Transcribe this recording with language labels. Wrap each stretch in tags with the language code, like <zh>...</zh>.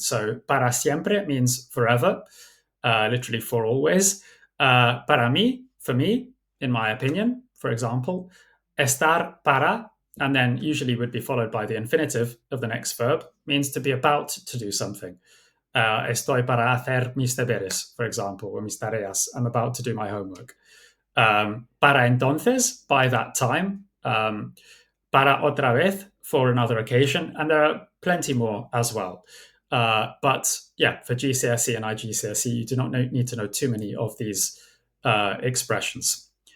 <en>So para siempre means forever, literally for always. Para mí, for me, in my opinion, for example. Estar para, and then usually would be followed by the infinitive of the next verb, means to be about to do something.</en> <es>Estoy para hacer mis deberes, for example, or mis tareas.</es> <en>I'm about to do my homework. Para entonces, by that time. Para otra vez, for another occasion. And there are plenty more as well. But yeah, for GCSE and iGCSE, you do not need to know too many of these expressions.</en>